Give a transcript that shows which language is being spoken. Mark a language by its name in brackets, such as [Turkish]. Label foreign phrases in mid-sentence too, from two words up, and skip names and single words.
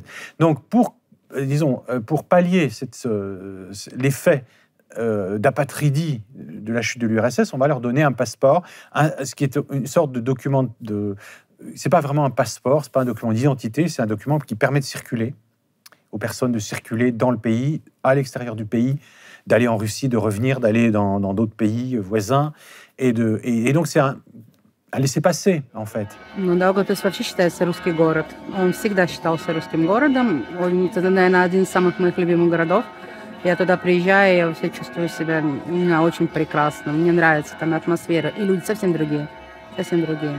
[French] Donc, pour pallier l'effet d'apatridie de la chute de l'URSS, on va leur donner un passeport, ce qui est une sorte de document c'est pas vraiment un passeport, c'est pas un document d'identité, c'est un document qui permet de circuler, aux personnes de circuler dans le pays, à l'extérieur du pays, d'aller en Russie, de revenir, d'aller dans d'autres pays voisins, et donc c'est un laissez-passer, en fait. [Russian] Даугавпилс вообще считается русский город. Он всегда считался русским городом. Это, наверное, один из самых моих любимых городов. Я туда приезжаю, я вообще чувствую себя очень прекрасно. Мне нравится там атмосфера. И люди совсем другие. Совсем другие.